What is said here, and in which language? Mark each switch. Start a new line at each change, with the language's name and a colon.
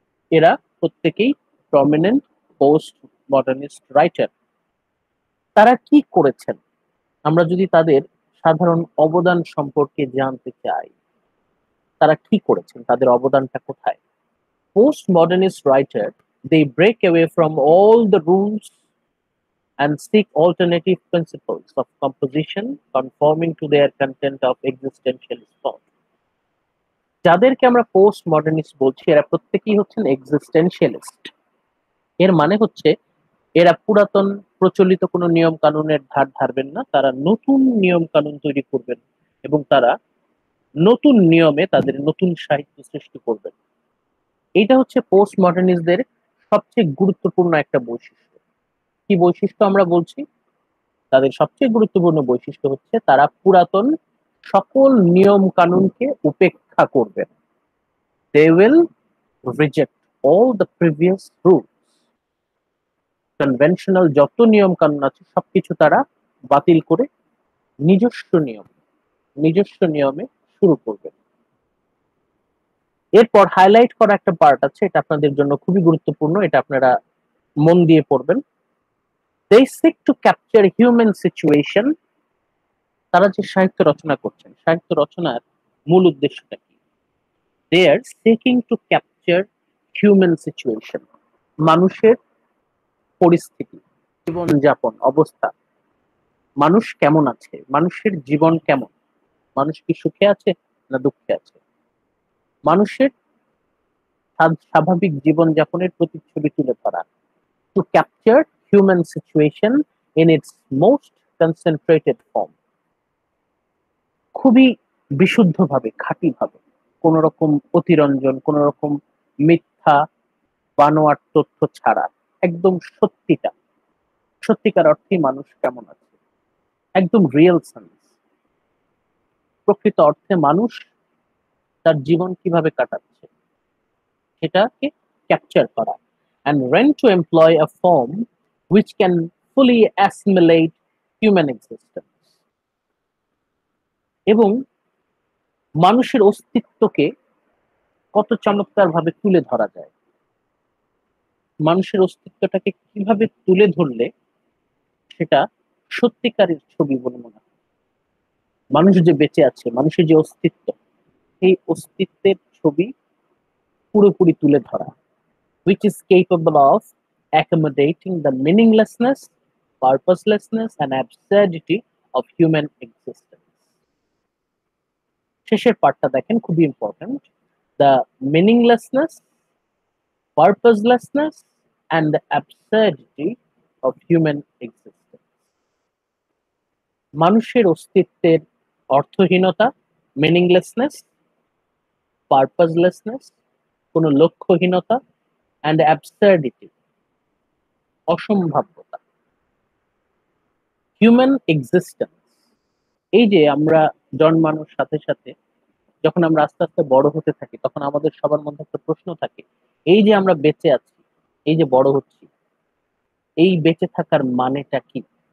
Bangla: এরা প্রত্যেকেই prominent post modernist writer. তারা কি করেছেন আমরা যদি তাদের সাধারণ অবদান সম্পর্কে জানতে চাই, তারা কি করেছেন, তাদের অবদানটা কোথায়? Post modernist writer
English: They break away from all the rules and seek alternative principles of composition conforming to their content of existentialist thought.
Bangla: যাদেরকে আমরা পোস্ট মডার্নিস্ট বলছি এরা প্রত্যেকেই হচ্ছেন এক্সিস্টেনশিয়ালিস্ট। এর মানে হচ্ছে এরা পুরাতন প্রচলিত কোনো নিয়ম কানুনের ধার ধারবেন না, তারা নতুন নিয়ম কানুন তৈরি করবেন এবং তারা নতুন নিয়মে তাদের নতুন সাহিত্য সৃষ্টি করবেন। এইটা হচ্ছে পোস্ট মডার্নিস্টদের সবচেয়ে গুরুত্বপূর্ণ একটা বৈশিষ্ট্য। কি বৈশিষ্ট্য আমরা বলছি? তাদের সবচেয়ে গুরুত্বপূর্ণ বৈশিষ্ট্য হচ্ছে তারা পুরাতন সকল নিয়ম কানুনকে উপেক্ষা করবেন।
English: They will reject all the previous rules.
Bangla: Conventional যত নিয়ম কানুন আছে সবকিছু তারা বাতিল করে নিজস্ব নিয়মে শুরু করবেন। এরপর হাইলাইট করা একটা পার্ট আছে, এটা আপনাদের জন্য খুবই গুরুত্বপূর্ণ, এটা আপনারা মন দিয়ে পড়বেন।
English: They seek to capture human situation.
Bangla: তারা যে সাহিত্য রচনা করছেন, সাহিত্য রচনার মূল উদ্দেশ্যটা কি?
English: They are seeking to capture human situation.
Bangla: মানুষের পরিস্থিতি, জীবনযাপন অবস্থা, মানুষ কেমন আছে, মানুষের জীবন কেমন, মানুষ কি সুখে আছে না দুঃখে আছে, মানুষের স্বাভাবিক জীবনযাপনের প্রতিচ্ছবি তুলে ধরা।
English: To capture human situation in its most concentrated form.
Bangla: খুবই বিশুদ্ধভাবে, খাঁটিভাবে, কোন রকম অতিরঞ্জন, কোন রকম মিথ্যা বানোয়াট তথ্য ছাড়া একদম সত্যিকার অর্থে মানুষ কেমন আছে, একদম রিয়েল সেন্স, প্রকৃত অর্থে মানুষ তার জীবন কিভাবে কাটাচ্ছে সেটাকে ক্যাপচার করা।
English: And when to employ a form which can fully assimilate human existence.
Bangla: এবং মানুষের অস্তিত্বকে কত চমৎকার ভাবে তুলে ধরা যায়, মানুষের অস্তিত্বটাকে কিভাবে তুলে ধরলে সেটা সত্যিকারের ছবি বলে মনে হয়। মানুষ যে বেঁচে আছে, মানুষের যে অস্তিত্ব, এই অস্তিত্বের ছবি পুরোপুরি তুলে ধরা,
English: which is capable of accommodating the meaninglessness, purposelessness and absurdity of human existence.
Bangla: শেষের পার্টটা দেখেন, খুবই important.
English: The meaninglessness, purposelessness and the absurdity of human existence.
Bangla: মানুষের অস্তিত্বের অর্থহীনতা, মিনিংলেসনেস, পারপাসলেসনেস, কোনো লক্ষ্যহীনতা,
English: and absurdity,
Bangla: অসম্ভাব্যতা। হিউম্যান এক্সিস্টেন্স, এই যে আমরা জন্মানোর সাথে সাথে যখন আমরা আস্তে আস্তে বড় হতে থাকি তখন আমাদের সবার মধ্যে একটা প্রশ্ন থাকে, এই যে আমরা বেঁচে আছি, এই যে বড় হচ্ছি, এই বেঁচে থাকার মানেটা কি?